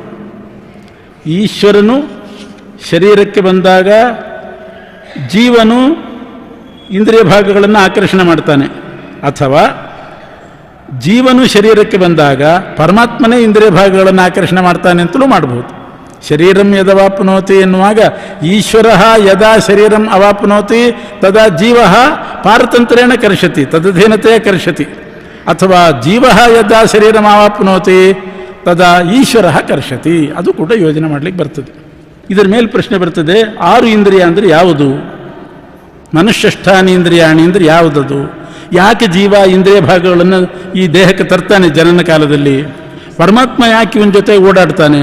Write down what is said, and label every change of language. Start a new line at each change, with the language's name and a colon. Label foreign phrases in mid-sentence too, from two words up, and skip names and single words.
Kannada: ಈಶ್ವರನು ಶರೀರಕ್ಕೆ ಬಂದಾಗ ಜೀವನು ಇಂದ್ರಿಯ ಭಾಗಗಳನ್ನು ಆಕರ್ಷಣೆ ಮಾಡ್ತಾನೆ, ಅಥವಾ ಜೀವನು ಶರೀರಕ್ಕೆ ಬಂದಾಗ ಪರಮಾತ್ಮನೇ ಇಂದ್ರಿಯ ಭಾಗಗಳನ್ನು ಆಕರ್ಷಣೆ ಮಾಡ್ತಾನೆ ಅಂತಲೂ ಮಾಡಬಹುದು.
Sanskrit: ಶರೀರಂ ಯದವಾಪ್ನೋತಿ ಎನ್ನುವಾಗ ಈಶ್ವರ ಯದಾ ಶರೀರಂ ಅವಾಪ್ನೋತಿ ತದಾ ಜೀವ ಪಾರತಂತ್ರೇಣ ಕರ್ಷತಿ, ತದಧೀನತೆಯ ಕರ್ಷತಿ. ಅಥವಾ ಜೀವ ಯದಾ ಶರೀರಂ ಅವಾಪ್ನೋತಿ ತದಾ ಈಶ್ವರ ಕರ್ಷತಿ.
Kannada: ಅದು ಕೂಡ ಯೋಜನೆ ಮಾಡಲಿಕ್ಕೆ ಬರ್ತದೆ. ಇದರ ಮೇಲೆ ಪ್ರಶ್ನೆ ಬರ್ತದೆ, 6 ಇಂದ್ರಿಯ ಅಂದರೆ ಯಾವುದು?
Sanskrit: ಮನುಷ್ಯಷ್ಠಾನಿ ಇಂದ್ರಿಯಾಣಿ
Kannada: ಅಂದರೆ ಯಾವುದದು? ಯಾಕೆ ಜೀವ ಇಂದ್ರಿಯ ಭಾಗಗಳನ್ನು ಈ ದೇಹಕ್ಕೆ ತರ್ತಾನೆ ಜನನ ಕಾಲದಲ್ಲಿ? ಪರಮಾತ್ಮ ಯಾಕೆ ಇವನ ಜೊತೆ ಓಡಾಡ್ತಾನೆ?